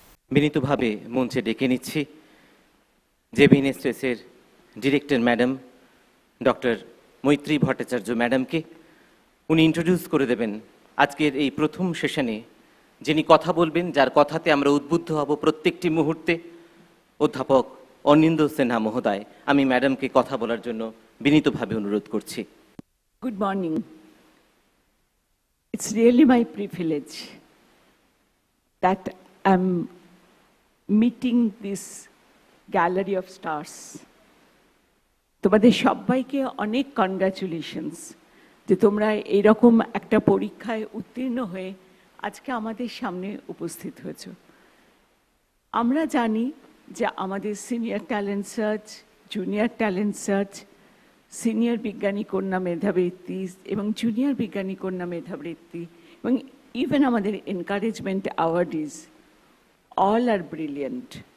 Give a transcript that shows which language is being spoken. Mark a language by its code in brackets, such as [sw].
[bn] বিনীতভাবে মঞ্চে ডেকে নিচ্ছি JBNSTS-এর ডিরেক্টর ম্যাডাম ডক্টর মৈত্রী ভট্টাচার্য ম্যাডামকে। উনি ইন্ট্রোডিউস করে দেবেন আজকের এই প্রথম সেশনে যিনি কথা বলবেন, যার কথাতে আমরা উদ্বুদ্ধ হব প্রত্যেকটি মুহূর্তে, অধ্যাপক অনিন্দ্য সিনহা মহোদয়। আমি ম্যাডামকে কথা বলার জন্য বিনীতভাবে অনুরোধ করছি। [en] Good morning. It's really my privilege that I'm meeting this gallery of stars. [bn] তোমাদের সবাইকে অনেক কনগ্রাচুলেশনস যে তোমরা এরকম একটা পরীক্ষায় উত্তীর্ণ হয়ে আজকে আমাদের সামনে উপস্থিত হয়েছ। আমরা জানি যে আমাদের senior talent search, junior talent search, senior বিজ্ঞানী কন্যা মেধাবৃত্তি এবং জুনিয়র বিজ্ঞানী কন্যা মেধাবৃত্তি এবং ইভেন আমাদের এনকারেজমেন্ট অ্যাওয়ার্ডিজ [en] All are brilliant.